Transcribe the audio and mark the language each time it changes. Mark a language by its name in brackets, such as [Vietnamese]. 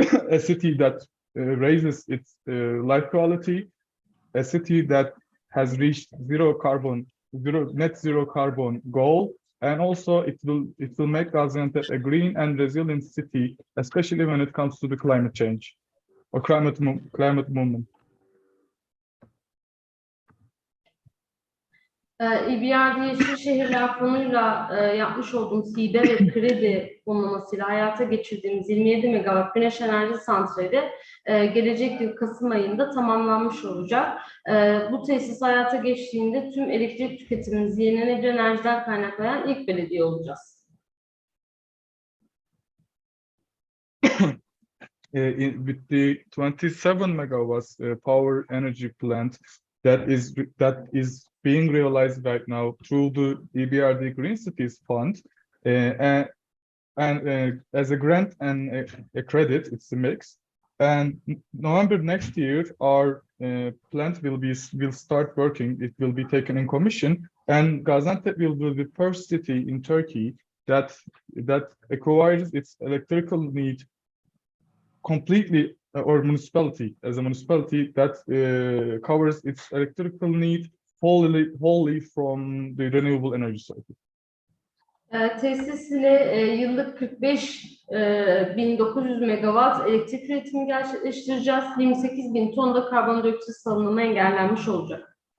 [English] a city that raises its life quality, a city that has reached net zero carbon goal, and also it will make Gaziantep a green and resilient city, especially when it comes to the climate change or climate movement. [Turkish] EBRD Yeşil Şehirler Fonu'yla yapmış olduğumuz hibe ve kredi fonlamasıyla hayata geçirdiğimiz 27 megawatt güneş enerji santrali gelecek yıl Kasım ayında tamamlanmış olacak. Bu tesis hayata geçtiğinde tüm elektrik tüketimimizi yenilenebilir enerjiden kaynaklayan ilk belediye olacağız. [English] With the 27 megawatts power energy plant that is being realized right now through the EBRD Green Cities Fund, and as a grant and a credit, it's a mix. And November next year, our plant will start working. It will be taken in commission, and Gaziantep will be the first city in Turkey that acquires its electrical need completely, or municipality as a municipality that covers its electrical need wholly from the renewable energy sources. [Turkish] Tesis ile yıllık 45.900 megawatt elektrik üretimi gerçekleştireceğiz. 28.000 ton da karbondioksit salınımı engellenmiş olacak.